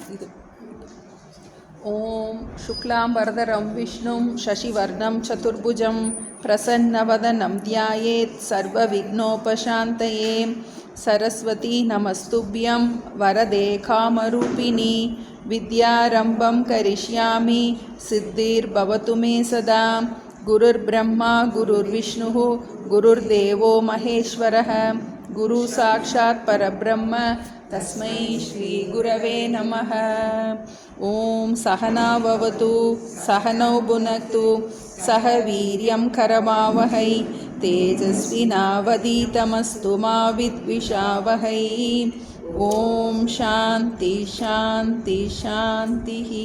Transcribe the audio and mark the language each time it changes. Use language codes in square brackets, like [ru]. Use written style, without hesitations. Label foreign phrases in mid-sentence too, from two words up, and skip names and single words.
[sa] இது ॐ शुक्लां वरधरं विष्णुं शशिवर्णं चतुर्भुजं प्रसन्नवदनं ध्यायेत् सर्व विघ्नोपशान्तये सरस्वति नमस्तुभ्यं वरदे कामरूपिणि विद्यारम्भं करिष्यामि सिद्धिर्भवतु मे सदा. गुरुर् ब्रह्मा गुरुर् विष्णु गुरुर्देवो महेश्वरः गुरु साक्षात् परब्रह्म तस्मै श्री गुरवे नमः. ॐ सहनाववतु सहनौ भुनक्तु सह वीर्यं करवावहै तेजस्विनावधीतमस्तु मा विद्विषावहै. ॐ शान्ति शान्ति शान्ति.